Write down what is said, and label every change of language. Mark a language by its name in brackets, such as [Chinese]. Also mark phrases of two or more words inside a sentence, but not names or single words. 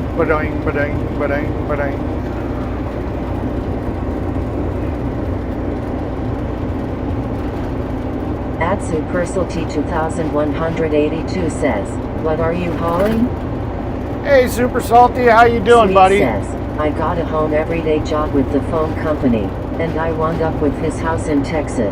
[English] Ba-ding, ba-ding, ba-ding, ba-ding. At Supersalty 2182 says, what are you hauling? Hey, Super Salty, how you doing, Sweet buddy? says, I got a home everyday job with the phone company, and I wound up with his house in Texas.